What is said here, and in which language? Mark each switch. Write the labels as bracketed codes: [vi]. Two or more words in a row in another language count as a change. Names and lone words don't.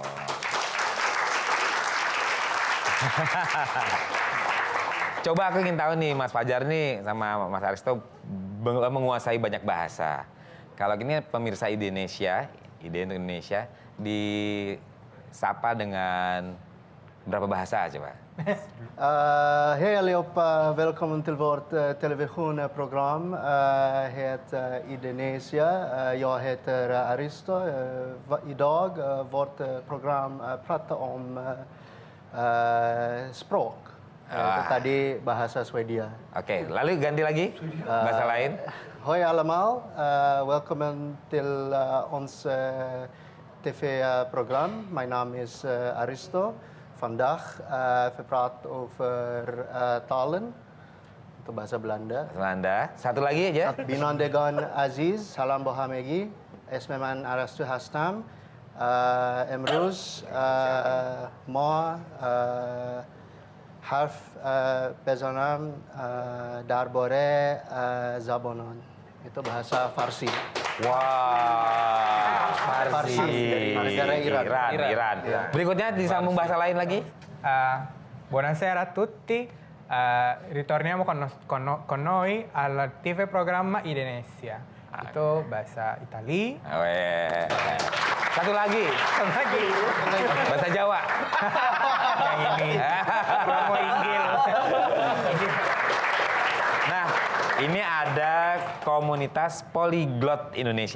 [id] Coba aku ingin tahu nih, Mas Fajar nih sama Mas Aristo menguasai banyak bahasa. Kalau gini pemirsa Indonesia, disapa dengan berapa bahasa coba? [sv] Hej allihopa, välkommen till vårt televisionprogram. Heter Indonesia. Jag heter Aristo. Idag vårt program pratar om språk. [id] Tadi bahasa Swedia. Oke, lalu ganti lagi bahasa lain. [nl] Hoi allemaal, welkom till ons tv-program. Mijn naam is Aristo. Vandaag we praten over talen, [id] itu bahasa Belanda. Belanda. Satu lagi aja. [fa] بینندگان عزیز، سلام به همگی. اسم من Aristo هستم. امروز ما حرف بزنم درباره زبانان. [id] Itu bahasa Farsi. Wah, Farsi. Dari negara Iran. Berikutnya disambung bahasa lain lagi. [it] Buonasera a tutti. Ritorniamo con noi al TV programma Indonesia. [id] Itu bahasa Itali. Satu lagi. Bahasa Jawa. Yang ini. Promo Inggil. Nah, ini ada komunitas Polyglot Indonesia.